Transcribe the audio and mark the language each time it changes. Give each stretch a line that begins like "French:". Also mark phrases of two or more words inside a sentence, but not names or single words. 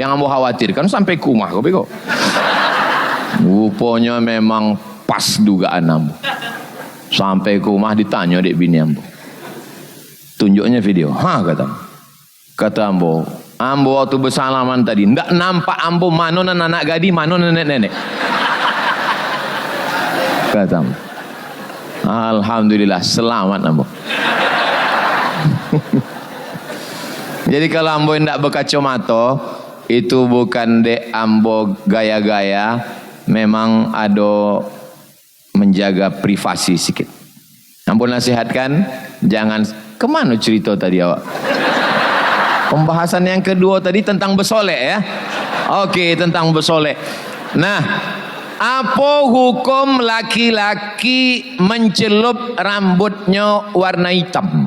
Indonesian: Yang ambo khawatirkan sampai ke rumah kok. Rupanya memang pas dugaan ambo. Sampai ke rumah ditanya dek bini ambo. Tunjuknya video. Kata ambo waktu bersalaman tadi tidak nampak ambo mana anak gadis, mana nenek-nenek. Kata ambo. Alhamdulillah selamat ambo. Jadi kalau ambo tidak berkacamata itu bukan dek ambo gaya-gaya, memang ada menjaga privasi sikit. Ambo nasihatkan jangan kemana cerita tadi awak. Pembahasan yang kedua tadi tentang bersolek ya. Okey, tentang bersolek. Nah, apa hukum laki-laki mencelup rambutnya warna hitam?